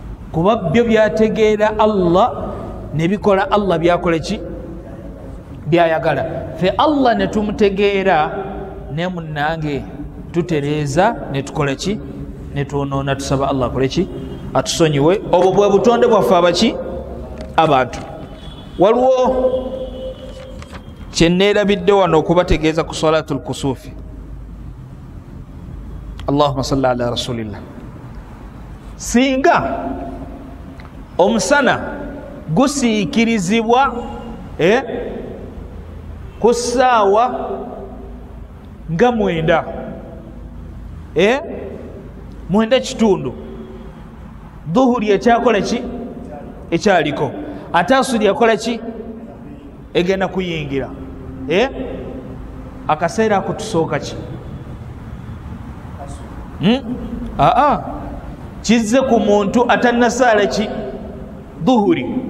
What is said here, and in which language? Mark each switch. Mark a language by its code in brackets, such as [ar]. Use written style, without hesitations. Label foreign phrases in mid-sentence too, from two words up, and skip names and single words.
[lg] kuba byo byategeera Allah ne bikola Allah byakola ki byayagala fe Allah ne tumutegeera ne munnange tutereeza ne tukola ki ne tuonoona tusaba Allah akole ki atusonyiwe obwo bwe butonde bwaffe abaki abantu waliwo kyenneerabidde wano okubategeeza ku [ar] صلاة الكسوف اللهم صل على رسول الله [lg] singa omusana gusiikirizibwa ku ssaawa nga 9 9:00 dhuhuri ekyakola ki ekyaliko ate asuli yakola ki egenda kuyingira akaseera ako tusooka ki kizze ku muntu atannasaala ki dhuhuri